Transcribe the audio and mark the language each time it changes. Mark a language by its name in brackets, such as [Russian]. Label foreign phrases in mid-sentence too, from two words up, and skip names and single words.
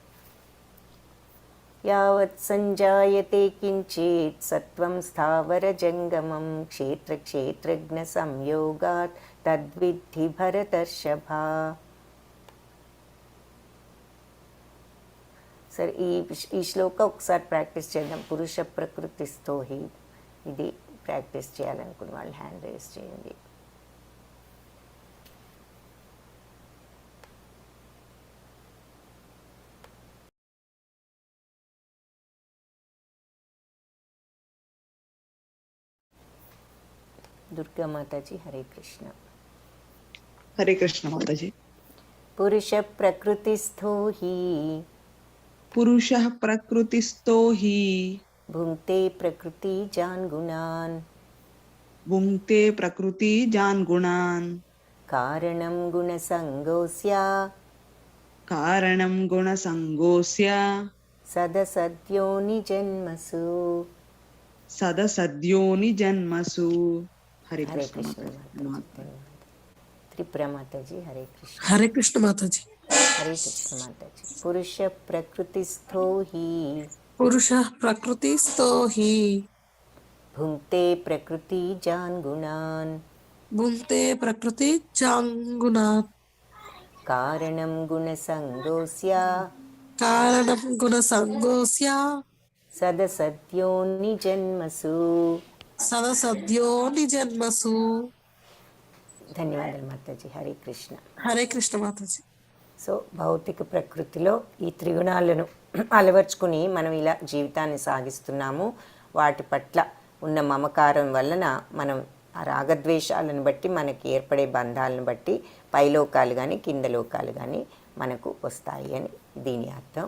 [Sanskrit] యావత్ సంజాయతే కించిత్ సత్వం స్థావర జంగమం క్షేత్ర క్షేత్రజ్ఞ సంయోగాత్ తద్విద్ధి భరతర్షభ. [Telugu] సరే, ఈ శ్లోక ఒకసారి ప్రాక్టీస్ చేద్దాం. [Sanskrit] పురుష ప్రకృతిస్థో హి. [Telugu] ఇది ప్రాక్టీస్ చేయాలనుకున్న వాళ్ళు [English] hand raise [Telugu] చేయండి. [Hindi] दुर्गा माता जी हरे कृष्ण. हरे कृष्ण माता जी. [Sanskrit] पुरुष प्रकृतिस्थो हि. पुरुषः प्रकृतिस्थो हि. भुङ्क्ते प्रकृति जान् गुणान्. भुङ्क्ते प्रकृति जान् गुणान्. कारणं गुणसङ्गोऽस्य. कारणं गुणसङ्गोऽस्य. सदसद्योनि जन्मसु. सदसद्योनि जन्मसु. हरे हरे कृष्ण [Hindi] कृष्ण माता जी. त्रिपुरा माता जी हरे कृष्ण. हरे कृष्ण माता जी. हरे कृष्ण माता जी. [Sanskrit] पुरुष प्रकृतिस्थो हि. पुरुषः प्रकृतिस्थो हि. भुङ्क्ते प्रकृति जान् गुणान्. भुङ्क्ते प्रकृति जाङ्गुणात्. कारणं गुणसङ्गोऽस्य. कारणं गुणसङ्गोऽस्य. सदसद्योनि जन्मसु. सदसद्योनि जन्मसु. [Telugu] ధన్యవాదాలు మాతాజీ. హరే కృష్ణ. హరే కృష్ణ మాతాజీ. సో భౌతిక ప్రకృతిలో ఈ త్రిగుణాలను అలవర్చుకుని మనం ఇలా జీవితాన్ని సాగిస్తున్నాము. వాటి పట్ల ఉన్న మమకారం వలన మనం ఆ రాగద్వేషాలను బట్టి మనకి ఏర్పడే బంధాలను బట్టి పైలోకాలు కానీ కింద లోకాలు కానీ మనకు వస్తాయి అని దీని అర్థం.